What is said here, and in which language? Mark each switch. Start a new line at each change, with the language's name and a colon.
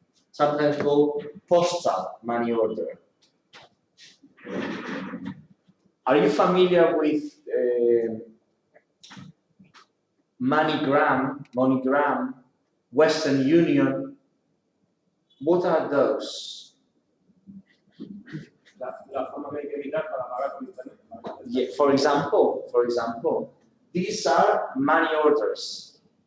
English: Sometimes called postal money order. Are you familiar with MoneyGram, Western Union? What are those?
Spanish: La forma que hay que evitar para pagar por internet.
English: Yeah, for example, these are money orders.